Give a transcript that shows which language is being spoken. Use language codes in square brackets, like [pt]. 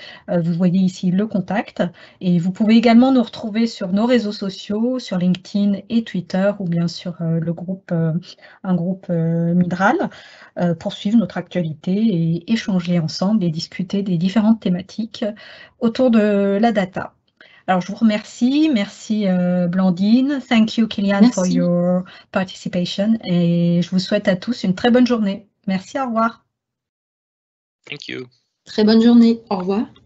[fr] Vous voyez ici le contact. Et vous pouvez également nous retrouver sur nos réseaux sociaux, sur LinkedIn et Twitter, ou bien sur le groupe, un groupe Midral, pour suivre notre actualité et échanger ensemble et discuter des différentes thématiques autour de la data. Alors, je vous remercie. Merci, Blandine. [en] Thank you, Kylian, for your participation. [fr] Et je vous souhaite à tous une très bonne journée. Merci, au revoir. [en] Thank you. [fr] Très bonne journée. Au revoir.